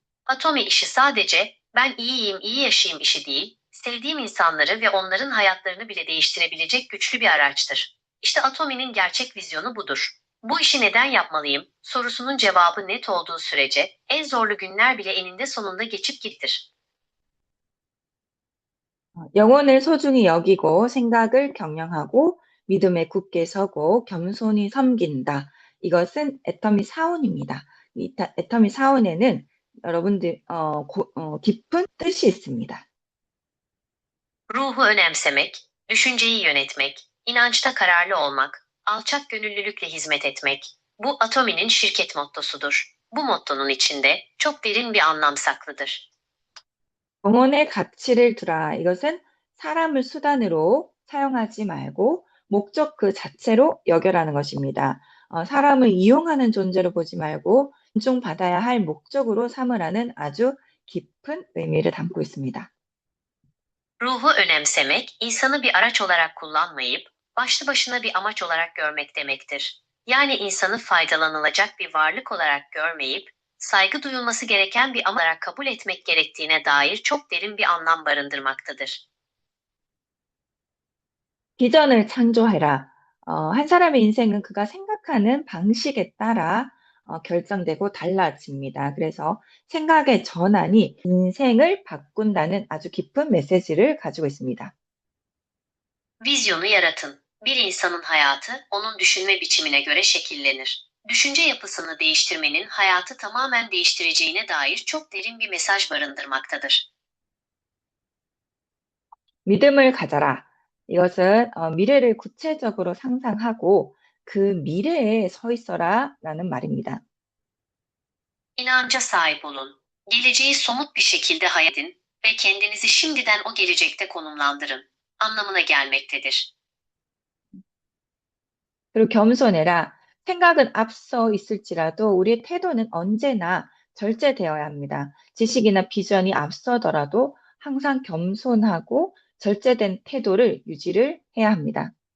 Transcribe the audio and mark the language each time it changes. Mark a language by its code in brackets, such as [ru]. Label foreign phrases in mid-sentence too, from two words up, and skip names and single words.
[tr] Atomi işi sadece ben iyiyim, iyi yaşayayım işi değil, sevdiğim insanları ve onların hayatlarını bile değiştirebilecek güçlü bir araçtır. İşte Atomi'nin gerçek vizyonu budur. Bu işi neden yapmalıyım sorusunun cevabı net olduğu sürece en zorlu günler bile eninde sonunda geçip gittir. [ko] 영혼을 소중히 여기고 생각을 경영하고 믿음에 굳게 서고 겸손히 섬긴다. 이것은 애터미 사원입니다. 애터미 사원에는 여러분들 깊은 뜻이 있습니다. [tr] Ruhu önemsemek, düşünceyi yönetmek, inançta kararlı olmak, alçak gönüllülükle hizmet etmek. Bu Atomi'nin şirket mottosudur. Bu mottonun içinde çok derin bir anlam saklıdır. [ko] 영혼의 가치를 두라. 이것은 사람을 수단으로 사용하지 말고 목적 그 자체로 여겨라는 것입니다. 사람을 이용하는 존재로 보지 말고 존중받아야 할 목적으로 삼으라는 아주 깊은 의미를 담고 있습니다. [tr] Ruhu önemsemek, insanı bir araç olarak kullanmayıp, başlı başına bir amaç olarak görmek demektir. Yani insanı faydalanılacak bir varlık olarak görmeyip, saygı duyulması gereken bir amaç olarak kabul etmek gerektiğine dair çok derin bir anlam barındırmaktadır. [ko] 비전을 창조해라. 한 사람의 인생은 그가 생각하는 방식에 따라 결정되고 달라집니다. 그래서 생각의 전환이 인생을 바꾼다는 아주 깊은 메시지를 가지고 있습니다. [tr] Vizyonu yaratın. Bir insanın hayatı, onun düşünme biçimine göre şekillenir. Düşünce yapısını değiştirmenin hayatı tamamen değiştireceğine dair çok derin bir mesaj barındırmaktadır. [ko] 믿음을 가져라. 이것은 미래를 구체적으로 상상하고 그 미래에 서 있어라라는 말입니다. [tr] İnanca sahip olun. Geleceği somut bir şekilde hayal edin ve kendinizi şimdiden o gelecekte konumlandırın. Anlamına gelmektedir. [ko] 그리고 겸손해라. 생각은 앞서 있을지라도 우리의 태도는 언제나 절제되어야 합니다. 지식이나 비전이 앞서더라도 항상 겸손하고 절제된 태도를 유지를 해야 합니다.